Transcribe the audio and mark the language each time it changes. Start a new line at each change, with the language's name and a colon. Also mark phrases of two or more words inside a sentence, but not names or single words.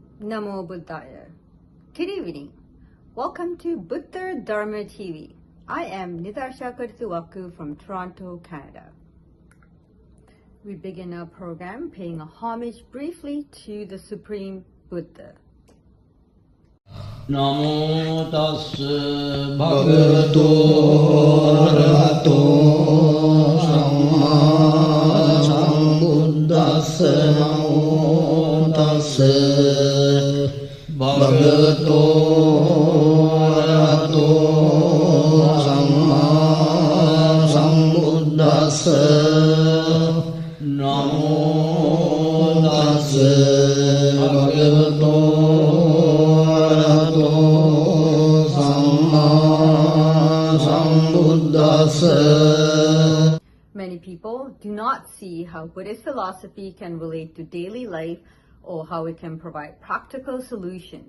Pali: Namo Buddhaya.
English: Good evening. Welcome to Buddha Dharma TV. I am Nidarsha Kurtuwaku from Toronto, Canada. We begin our program paying a homage briefly to the Supreme Buddha.
Pali: Namo tassa bhagavato arahato samma sambuddhassa. Namo tassa bhagavato arahato samma sambuddhassa. Namo tassa bhagavato
English: Many people do not see how Buddhist philosophy can relate to daily life or how it can provide practical solutions.